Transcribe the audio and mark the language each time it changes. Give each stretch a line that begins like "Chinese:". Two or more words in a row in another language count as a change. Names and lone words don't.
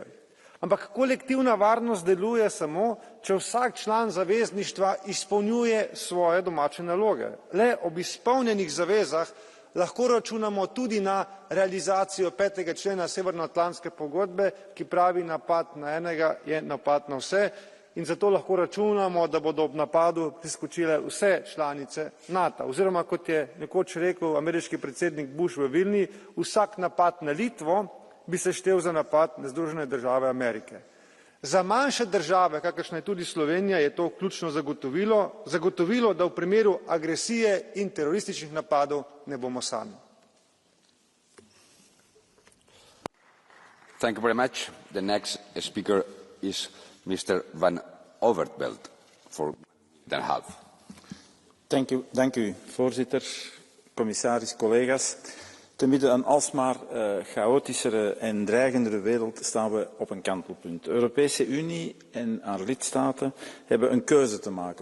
Slovenian: Ampak kolektivna varnost deluje samo, če vsak član zavezništva izpolnjuje svoje domače naloge. Le ob izpolnjenih zavezah lahko računamo tudi na realizacijo 5. člena Severnoatlantske pogodbe, ki pravi, napad na enega je napad na vse, in zato lahko računamo, da bodo ob napadu priskočile vse članice NATO. Oziroma, kot je nekoč rekel ameriški predsednik Bush v Vilni, vsak napad na Litvo bi se štel za napad na Združene države Amerike. Za manjše države, kakršna je tudi Slovenija, je to ključno zagotovilo, da v primeru agresije in terorističnih napadov ne bomo sami.
English: Thank you very much. The next speaker is Mr. Van Overtveld for 1.5 minuten.
Dutch: Dank u, voorzitter, commissaris, collega's. Te midden een alsmaar chaotischere en dreigendere wereld staan we op een kantelpunt. De Europese Unie en haar lidstaten hebben een keuze te maken.